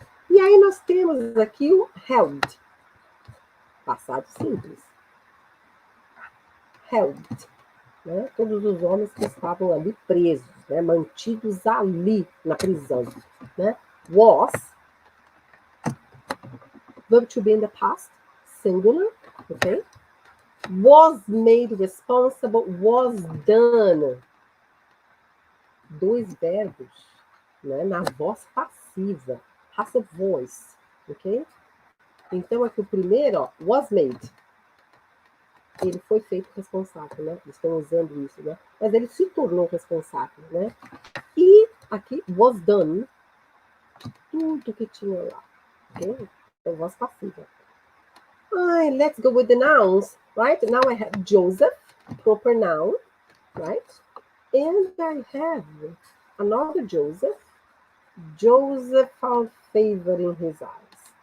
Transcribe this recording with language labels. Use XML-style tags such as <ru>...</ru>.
<pt>E aí nós temos aqui o held. Passado simples. Held. Né? Todos os homens que estavam ali presos, né? Mantidos ali na prisão. Né? Was.</pt> <en>Verb to be in the past, singular, ok? Was made responsible, was done.</en> <pt>Dois verbos, né, na voz passiva,</pt> <en>passive voice,</en> <pt>ok? Então, aqui o primeiro, ó,</pt> <en>was made.</en> <pt>Ele foi feito responsável, né? Eles estão usando isso, né? Mas ele se tornou responsável, né? E aqui,</pt> <en>was done,</en> <pt>tudo que tinha lá, ok? Então, voz passiva.</pt> <en>Let's go with the nouns, right? Now I have Joseph, proper noun, right? And I have another Joseph. Joseph found favor in his eyes.</en>